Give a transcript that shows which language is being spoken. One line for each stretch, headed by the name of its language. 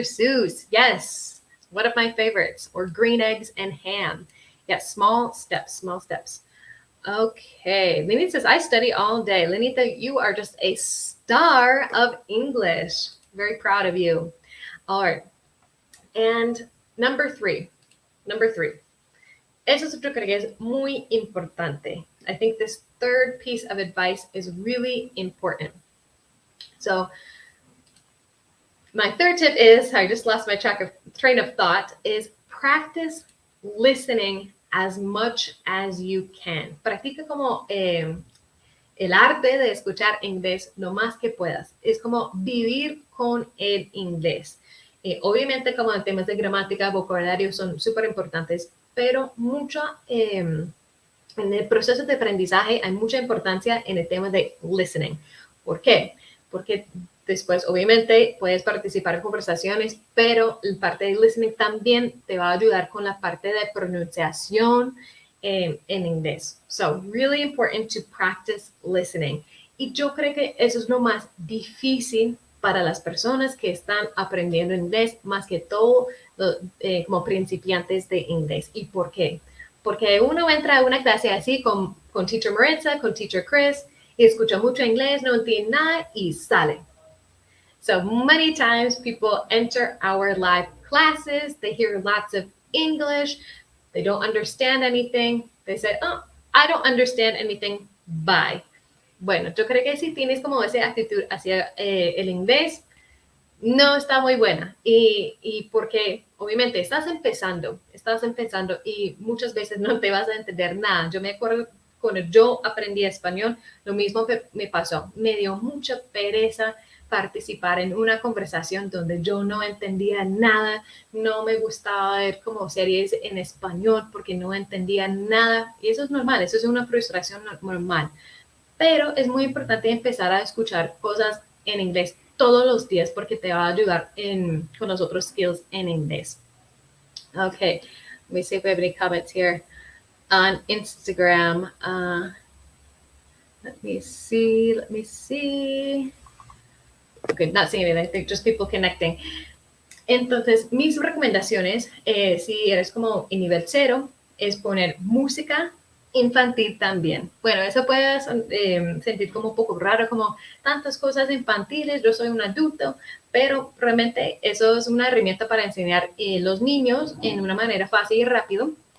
English: Seuss. Yes, one of my favorites. Or Green Eggs and Ham. Yes, small steps. Okay, Lenita says, I study all day. Lenita, you are just a star of English. Very proud of you. All right. And number three.
Spanish: Eso es otro que es muy importante.
English: I think this third piece of advice is really important. So my third tip is, I just lost my train of thought, is practice listening as much as you can.
Spanish: Practica como el arte de escuchar inglés lo más que puedas. Es como vivir con el inglés. Obviamente como en temas de gramática, vocabulario son súper importantes, pero en el proceso de aprendizaje hay mucha importancia en el tema de listening. ¿Por qué? Porque después, obviamente, puedes participar en conversaciones, pero la parte de listening también te va a ayudar con la parte de pronunciación en inglés.
English: So, really important to practice listening.
Spanish: Y yo creo que eso es lo más difícil para las personas que están aprendiendo inglés, más que todo como principiantes de inglés. ¿Y por qué? Porque uno entra a una clase así con teacher Maritza, con teacher Chris, y escucha mucho inglés, no entiende nada y sale.
English: So many times people enter our live classes, they hear lots of English, they don't understand anything, they say, oh, I don't understand anything, bye.
Spanish: Bueno, yo creo que si tienes como esa actitud hacia el inglés, no está muy buena. Y porque obviamente estás empezando y muchas veces no te vas a entender nada. Yo me acuerdo cuando yo aprendí español, lo mismo que me pasó. Me dio mucha pereza participar en una conversación donde yo no entendía nada, no me gustaba ver como series en español porque no entendía nada. Y eso es normal, eso es una frustración normal. Pero es muy importante empezar a escuchar cosas en inglés todos los días porque te va a ayudar con los otros skills en inglés.
English: Okay, let me see if we have any comments here on Instagram. Let me see. Okay, not seeing anything, I think just people connecting.
Spanish: Entonces, mis recomendaciones, si eres como en nivel 0, es poner música infantil también. Bueno, eso puede sentir como un poco raro, como tantas cosas infantiles, yo soy un adulto, pero realmente eso es una herramienta para enseñar a los niños en una manera fácil y rápido.